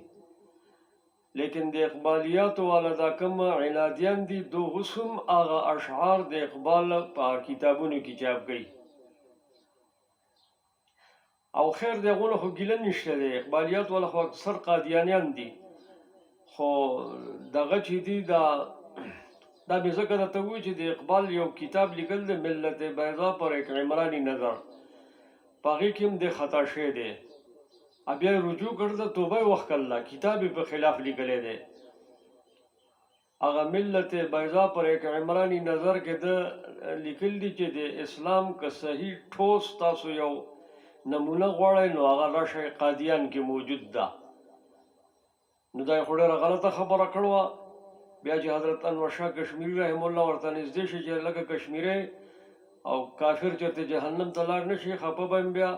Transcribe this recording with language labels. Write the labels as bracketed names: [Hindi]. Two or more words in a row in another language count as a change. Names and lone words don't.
[Pashto] لیکن د اقبالیاتو والا دا کوم عنادیان دي، دو اوس هم هغه اشعار د اقبال په کتابونو کې چاپ کوي. او خیر د هغو نه خو ګیله نشته دی، اقبالیات والا خو اکثر قادیانیان دي. خو دغه چې دي دا مې ځکه درته ووایي چې د اقبال یو کتاب لیکل دی، ملت بیضا پر ایک عمرانی نظر، په هغې کې هم دی خطا شوی دی. بیا یې رجوع کړه، توبه یې وښکله، کتاب یې په خلاف لیکلی دی. هغه ملت بیضا پر ایک عمرانی نظر کې ده لیکل دي چې د اسلام که صحیح ټوس تاسو یو نمونه غواړئ، نو هغه راشئ قادیان کې موجود ده. نو دا یې خو ډېره غلطه خبره کړې وه. بیا چې حضرت انور شاه کشمیري رحم الله ورته نږدې شي چې لکه کشمیری او کافر چېرته جهنم ته لاړ نه شي، خفه به یم بیا.